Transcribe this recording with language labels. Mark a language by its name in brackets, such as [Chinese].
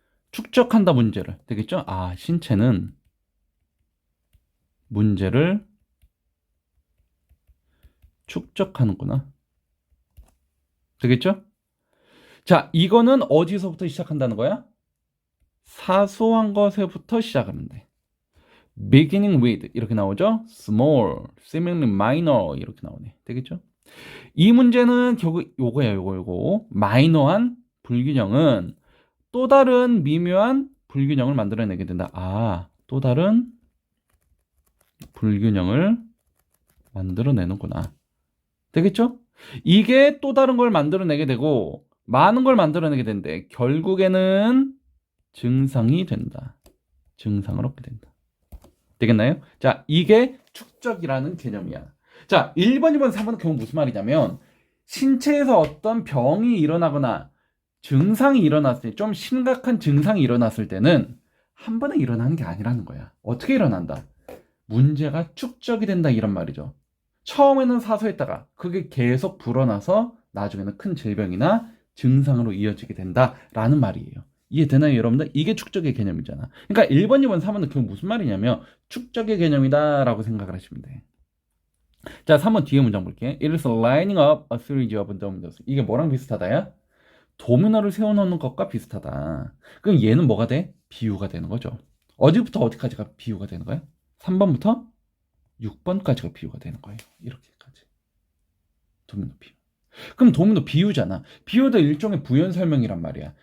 [Korean] 축적한다 문제를. 되겠죠? 아, 신체는 문제를 축적하는구나. 되겠죠? 자, 이거는 어디서부터 시작한다는 거야? 사소한 것에부터 시작하는데. [English] beginning with [Korean] 이렇게 나오죠? [English] small, seemingly minor [Korean] 이렇게 나오네. 되겠죠? 이 문제는 결국 요거야, 요거. 마이너한 불균형은 또 다른 미묘한 불균형을 만들어내게 된다. 아, 또 다른 불균형을 만들어내는구나. 되겠죠? 이게 또 다른 걸 만들어내게 되고 많은 걸 만들어내게 되는데 결국에는 증상이 된다. 증상을 얻게 된다. 되겠나요? 자, 이게 축적이라는 개념이야. 자, 1번, 2번, 3번은 결국 무슨 말이냐면 신체에서 어떤 병이 일어나거나 증상이 일어났을 때, 좀 심각한 증상이 일어났을 때는 한 번에 일어나는 게 아니라는 거야. 어떻게 일어난다? 문제가 축적이 된다 이런 말이죠. 처음에는 사소했다가 그게 계속 불어나서 나중에는 큰 질병이나 증상으로 이어지게 된다라는 말이에요. 이해되나요, 여러분들? 이게 축적의 개념이잖아. 그러니까 1번, 2번, 3번은 결국 무슨 말이냐면 축적의 개념이다라고 생각을 하시면 돼. 자, 3번 뒤에 문장 볼게. [English] It is lining up a series of dominoes. [Korean] 이게 뭐랑 비슷하다야? 도미노를 세워놓는 것과 비슷하다. 그럼 얘는 뭐가 돼? 비유가 되는 거죠. 어디부터 어디까지가 비유가 되는 거야? 3번부터 6번까지가 비유가 되는 거예요. 이렇게까지. 도미노 비유. 그럼 도미노 비유잖아. 비유도 일종의 부연 설명이란 말이야.